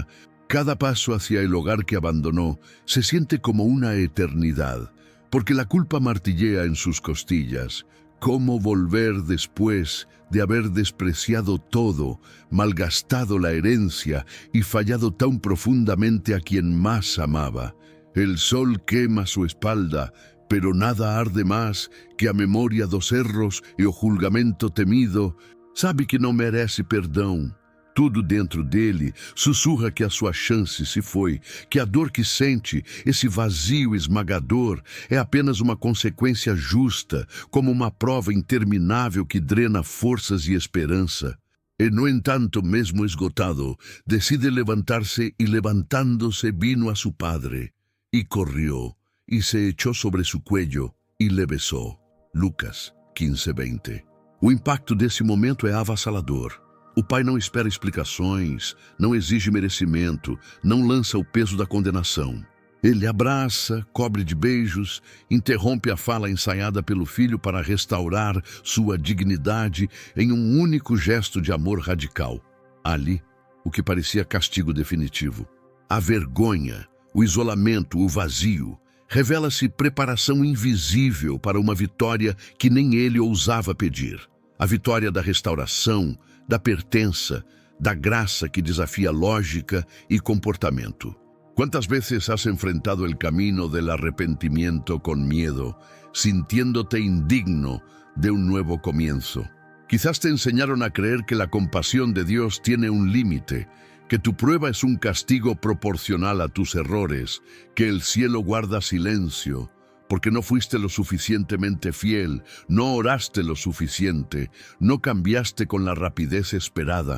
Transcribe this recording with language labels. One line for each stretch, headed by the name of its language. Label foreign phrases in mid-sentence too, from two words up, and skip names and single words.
Spanish: Cada paso hacia el hogar que abandonó se siente como una eternidad, porque la culpa martillea en sus costillas. ¿Cómo volver después de haber despreciado todo, malgastado la herencia y fallado tan profundamente a quien más amaba? El sol quema su espalda, pero nada arde más que
Portuguese: a memória dos erros e o julgamento temido. Sabe que não merece perdão. Tudo dentro dele sussurra que a sua chance se foi, que a dor que sente, esse vazio esmagador, é apenas uma consequência justa, como uma prova interminável que drena forças e esperança. E, no entanto, mesmo esgotado, decide levantar-se e,
Spanish: levantando-se, vino a su padre, y corrió, y se echó sobre su cuello, y le besó. Lucas 15:20.
Portuguese: O impacto desse momento é avassalador. O pai não espera explicações, não exige merecimento, não lança o peso da condenação. Ele abraça, cobre de beijos, interrompe a fala ensaiada pelo filho para restaurar sua dignidade em um único gesto de amor radical. Ali, o que parecia castigo definitivo. A vergonha, o isolamento, o vazio, revela-se preparação invisível para uma vitória que nem ele ousava pedir. A vitória da restauração, da pertença, da graça que desafia lógica e comportamento.
Spanish: ¿Cuántas veces has enfrentado el camino del arrepentimiento con miedo, sintiéndote indigno de un nuevo comienzo? Quizás te enseñaron a creer que la compasión de Dios tiene un límite, que tu prueba es un castigo proporcional a tus errores, que el cielo guarda silencio, porque no fuiste lo suficientemente fiel, no oraste lo suficiente, no cambiaste con la rapidez esperada.